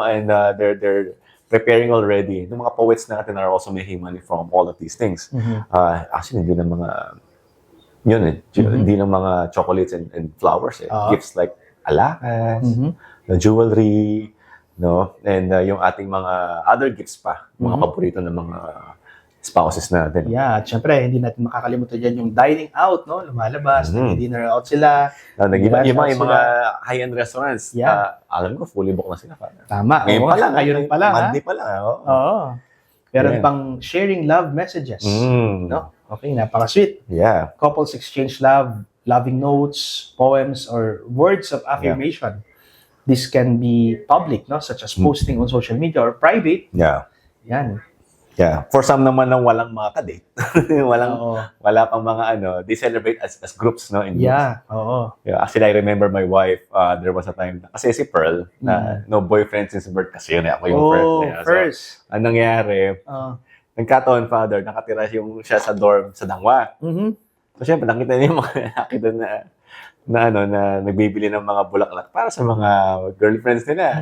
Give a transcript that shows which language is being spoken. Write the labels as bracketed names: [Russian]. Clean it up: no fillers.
[English] And they're preparing already. [Filipino] Yung mga poets natin [English] are also making money from all of these things. Mhm. [Filipino] Actually, hindi ng mga, yun eh, hindi ng mga chocolates and flowers eh. Oo. Gifts like alahas, Mhm. [English] the jewelry, no? [Filipino] And yung ating mga other gifts pa, mga paborito ng mga spouses natin. Yeah, at syempre, hindi natin makakalimutan dyan yung dining out, no? Lumalabas, nag-dinner out sila. Yung Nag-lunch mga [English] out high-end restaurants, Yeah. [Filipino] alam ko, fully booked na sila. Tama. Ngayon Oo, pa lang. Ngayon pa lang, ha? Monday pa lang. Oo. Oo. Meron [English] Yeah. [Filipino] pang sharing love messages. No? Okay, napaka-sweet. [English] Yeah. Couples exchange love, loving notes, poems, or words of affirmation. This can be public, no? Such as posting on social media or private. Yeah. [Filipino] Yan. [English] Yeah. [Filipino] For some naman na walang mga kadate. Oo. Wala pang mga [English] they celebrate as groups, no? In groups. Yeah. Oo. Yeah. Actually, I remember my wife, there was a time, [Filipino] kasi si Pearl, na [English] no boyfriend since birth [Filipino] kasi yun, ako yung [English] first. Yeah. So, First. [Filipino] anong nangyari, nagkataon, Father, nakatira siya sa dorm sa Dangwa. Mhm. So, syempre, nakita niya yung mga lalaki doon na nagbibili ng mga bulaklak para sa mga girlfriends nila.